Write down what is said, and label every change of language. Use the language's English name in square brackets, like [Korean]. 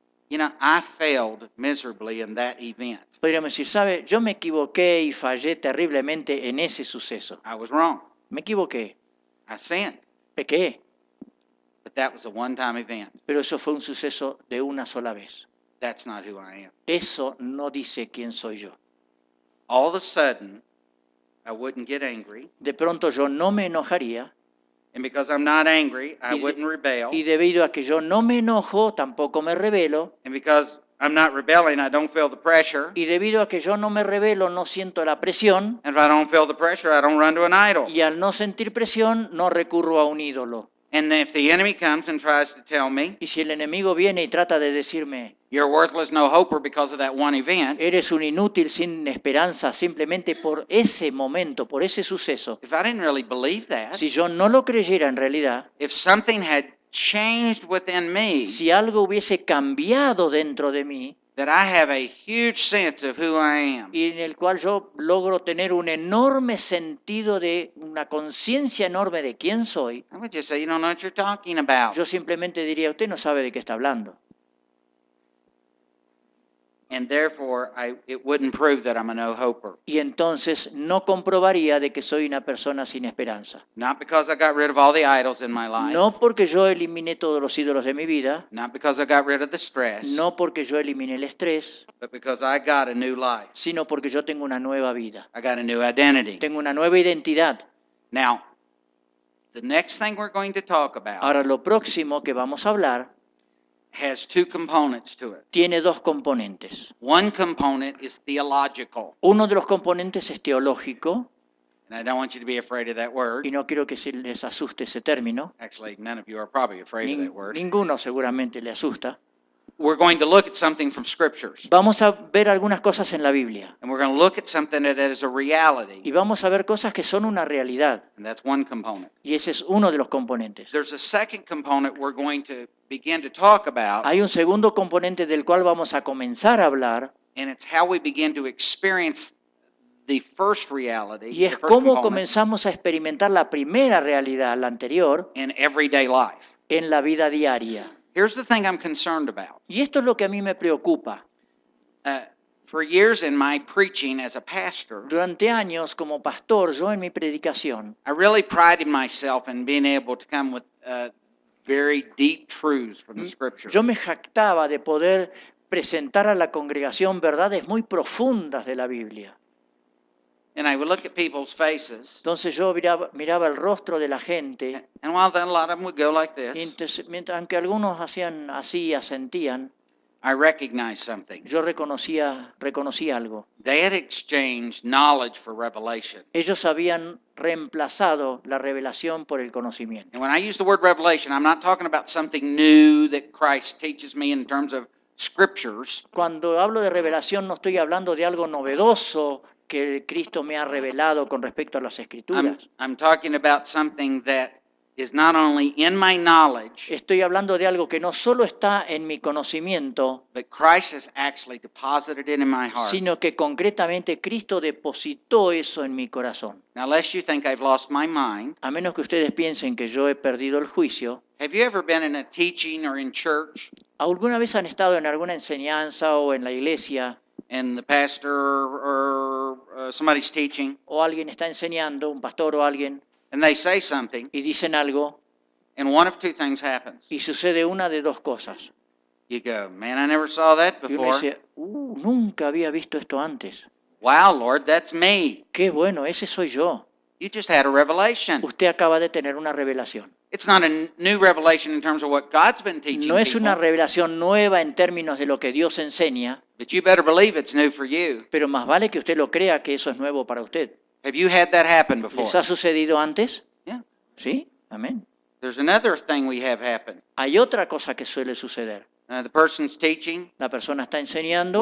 [English] You know, I failed miserably in that event. [Spanish] Podríamos decir, ¿sabe? Yo me equivoqué y fallé terriblemente en ese suceso. [English] I was wrong. [Spanish] Me equivoqué, [English] I sinned. [Spanish] pequé, [English] But that was a one-time event. [Spanish] pero eso fue un suceso de una sola vez. [English] That's not who I am. [Spanish] Eso no dice quién soy yo. [English] All of a sudden, I wouldn't get angry. [Spanish] De pronto yo no me enojaría [English] And because I'm not angry, I [Spanish] Y de- [English] wouldn't rebel. [Spanish] y debido a que yo no me enojo, tampoco me rebelo. [English] And because I'm not rebelling, I don't feel the pressure. [Spanish] Y debido a que yo no me rebelo, no siento la presión. [English] And if I don't feel the pressure, I don't run to an idol. [Spanish] Y al no sentir presión, no recurro a un ídolo. [English] And if the enemy comes and tries to tell me, [Spanish] Y si el enemigo viene y trata de decirme, [English] you're worthless, no hoper because of that one event, [Spanish] eres un inútil sin esperanza simplemente por ese momento, por ese suceso, [English] if I didn't really believe that, [Spanish] si yo no lo creyera en realidad, [English] if something had changed within me, [Spanish] si algo hubiese cambiado dentro de mí, [English] that I have a huge sense of who I am, [Spanish] y en el cual yo logro tener un enorme sentido de una conciencia enorme de quién soy, [English] I would just say, you don't know what you're talking about. [Spanish] yo simplemente diría, usted no sabe de qué está hablando. [English] And therefore, it wouldn't prove that I'm a no-hoper. [Spanish] Y entonces no comprobaría de que soy una persona sin esperanza. [English] Not because I got rid of all the idols in my life. [Spanish] No porque yo eliminé todos los ídolos de mi vida, [English] Not because I got rid of the stress. [Spanish] no porque yo eliminé el estrés, [English] But because I got a new life. [Spanish] sino porque yo tengo una nueva vida, [English] I got a new identity. [Spanish] tengo una nueva identidad. [English] Now, the next thing we're going to talk about [Spanish] Ahora lo próximo que vamos a hablar [English] has two components to it. [Spanish] tiene dos componentes. [English] One component is theological. [Spanish] Uno de los componentes es teológico, [English] And I don't want you to be afraid of that word. [Spanish] y no quiero que se les asuste ese término. [English] Actually, none of you are probably afraid of that word. [Spanish] Ninguno seguramente le asusta. [English] We're going to look at something from scriptures. [Spanish] Vamos a ver algunas cosas en la Biblia [English] And we're going to look at something that is a reality. [Spanish] y vamos a ver cosas que son una realidad, [English] And that's one component. [Spanish] y ese es uno de los componentes. [English] There's a second component we're going to begin to talk about, [Spanish] Hay un segundo componente del cual vamos a comenzar a hablar, [English] and it's how we begin to experience the first reality, [Spanish] y [English] the [Spanish] es [English] first [Spanish] cómo [English] component, [Spanish] comenzamos a experimentar la primera realidad, la anterior, [English] in everyday life. [Spanish] en la vida diaria. [English] Here's the thing I'm concerned about. [Spanish] Y esto es lo que a mí me preocupa. [English] For years in my preaching as a pastor, [Spanish] Durante años como pastor, yo en mi predicación, [English] I really prided myself in being able to come with very deep truths from the Scripture. [Spanish] yo me jactaba de poder presentar a la congregación verdades muy profundas de la Biblia. [English] And I would look at people's faces, [Spanish] Entonces yo miraba el rostro de la gente, [English] and while then a lot of them would go like [Spanish] y [English] this, [Spanish] entonces, aunque algunos hacían así, asentían, [English] I recognized something. [Spanish] yo reconocí algo. [English] They had exchanged knowledge for revelation. [Spanish] Ellos habían reemplazado la revelación por el conocimiento. [English] And when I use the word revelation, I'm not talking about something new that Christ teaches me in terms of scriptures. [Spanish] Cuando hablo de revelación no estoy hablando de algo novedoso que Cristo me ha revelado con respecto a las Escrituras. [English] I'm talking about something that is not only in my knowledge, [Spanish] Estoy hablando de algo que no solo está en mi conocimiento, [English] but Christ has actually deposited it in my heart. [Spanish] sino que concretamente Cristo depositó eso en mi corazón. [English] Now, lest you think I've lost my mind, [Spanish] A menos que ustedes piensen que yo he perdido el juicio, [English] have you ever been in a teaching or in church [Spanish] ¿alguna vez han estado en alguna enseñanza o en la iglesia [English] and the pastor or somebody's teaching [Spanish] o alguien está enseñando, un pastor o alguien, [English] and they say something [Spanish] y dicen algo [English] and one of two things happens? [Spanish] y sucede una de dos cosas? [English] You go, man, I never saw that [Spanish] Y uno [English] before. [Spanish] dice, nunca había visto esto antes. [English] Wow, Lord, that's me. [Spanish] Qué bueno, ese soy yo. [English] You just had a revelation. [Spanish] Usted acaba de tener una revelación. [English] It's not a new revelation in terms of what God's been teaching [Spanish] No es una [English] people, [Spanish] revelación nueva en términos de lo que Dios enseña, [English] but you better believe it's new for you. [Spanish] pero más vale que usted lo crea que eso es nuevo para usted. [English] Have you had that happen before? [Spanish] ¿Les ha sucedido antes? [English] Yeah. [Spanish] Sí, amén. [English] There's another thing we have happen. [Spanish] Hay otra cosa que suele suceder. [English] The person's teaching. [Spanish] La persona está enseñando,